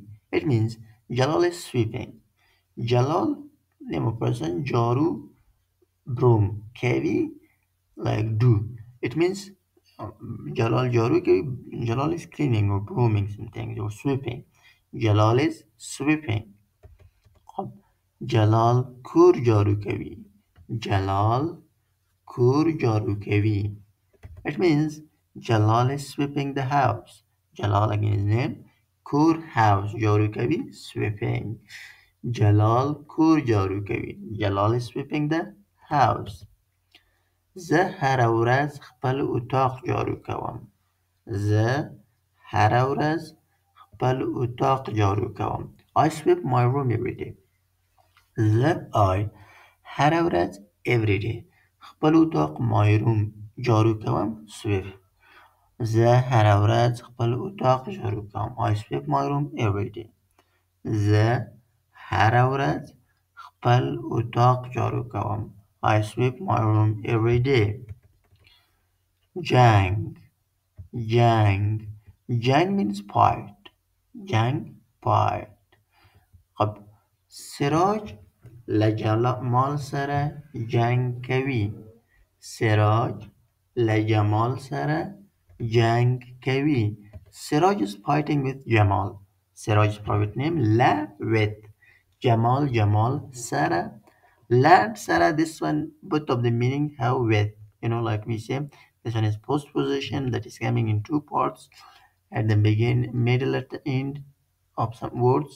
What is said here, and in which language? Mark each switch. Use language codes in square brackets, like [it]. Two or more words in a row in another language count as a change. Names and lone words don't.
[en] It means Jalal is sweeping. Jalal, name of person, Jaru, broom. Kavi, like do. It means Jalal, [ps] جارو، کوي. [en] Jalal is cleaning or brooming some things or sweeping. Jalal is sweeping. [ps] جلال کور جارو کوي. جلال کور جارو کوي. [en] It means Jalal is sweeping the house. Jalal again is name. Kur house. [ps] جارو کوي [en] sweeping. [ps] جلال کور جارو کوي. [en] Jalal is sweeping the house. [ps] زه هره ورځ خپل اتاق جارو کوم. زه هره ورځ خپل اتاق جارو کوم. [en] I sweep my room every day. [ps] زه هره ورځ [en] every day [ps] خپل اتاق [en] my room [ps] جارو کوم sweep. زه هره ورځ خپل اتاق جارو کوم. [en] I sweep my room every day. [ps] زه هره ورځ خپل اتاق جارو کوم. [en] I sweep my room every day. [ps] جنګ. جنګ. [en] Jang means fight. Jang, fight. [ps] خب سراج له جمال سره جنګ کوي. سراج له جمال سره جنګ کوي. [en] Siraj is fighting with Jamal. Siraj's private name La with Jamal Sara. La and Sara, this one both of the meaning have with. Like we say, this one is post position that is coming in two parts at the begin, middle, at the end of some words.